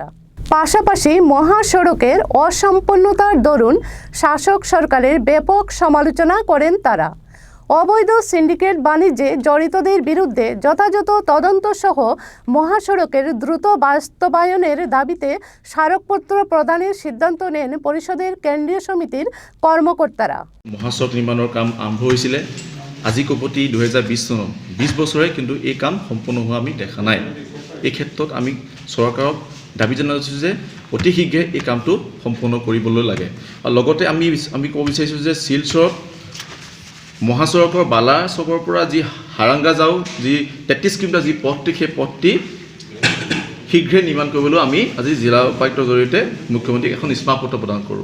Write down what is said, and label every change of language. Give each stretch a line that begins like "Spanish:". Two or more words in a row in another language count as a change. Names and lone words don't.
Bangla: পাশাপাশি মহাসড়কের অসম্পন্নতার দরুন শাসক সরকারের ব্যাপক সমালোচনা করেন তারা। অবৈধ সিন্ডিকেট বাণিজ্যে জড়িতদের বিরুদ্ধে যথাযথ তদন্ত সহ মহাসড়কের দ্রুত বাস্তবায়নের দাবিতে স্মারকপত্র প্রদানের সিদ্ধান্ত নেন পরিষদের কেন্দ্রীয় সমিতির কর্মকর্তারা।
Assamese: মহাসড়ক নিৰ্মাণৰ কাম আৰম্ভ হৈছিলে আজি কপতি ২০২০ চনত ২০ বছৰে কিন্তু এই কাম সম্পূৰ্ণ হোৱা আমি দেখা নাই। এই ক্ষেত্ৰত আমি চৰকাৰক দাবী জনাইছোঁ যে অতি শীঘ্ৰে এই কামটো সম্পূৰ্ণ কৰিবলৈ লাগে। আৰু লগতে আমি ক'ব বিচাৰিছোঁ যে শিলচৰত মহাসড়কৰ বালা চকৰ পৰা যি হাৰাংগা যাওঁ যি ৩৩ কিলোমিটাৰ যি পথটি, সেই পথটি শীঘ্ৰে নিৰ্মাণ কৰিবলৈ আমি আজি জিলা উপায়ুক্তৰ জৰিয়তে মুখ্যমন্ত্ৰীক এখন স্মাৰকপত্ৰ প্ৰদান কৰোঁ।